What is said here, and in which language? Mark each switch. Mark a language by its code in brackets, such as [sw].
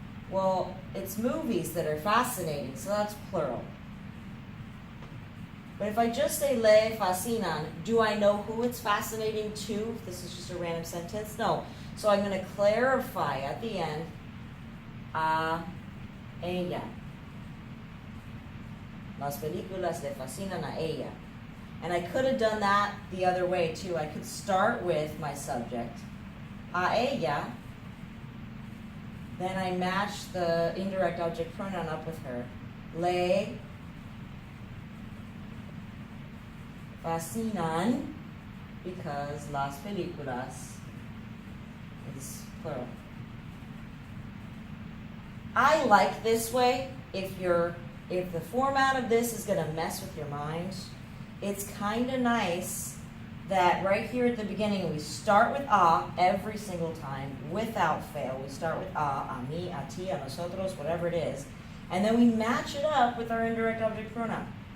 [en] Well, it's movies that are fascinating, so that's plural. But if I just say [es] le fascinan, [en] do I know who it's fascinating to? If this is just a random sentence? No. So I'm going to clarify at the end, [es] a ella. Las películas le fascinan a ella. [en] And I could have done that the other way too. I could start with my subject, [es] a ella. [en] Then I match the indirect object pronoun up with her. [es] Le fascinan, [en] because [es] las películas [en] is plural. I like this way if the format of this is going to mess with your mind. It's kind of nice that right here at the beginning we start with a every single time without fail. We start with [es] a mí, a ti, a nosotros, [en] whatever it is. And then we match it up with our indirect object pronoun.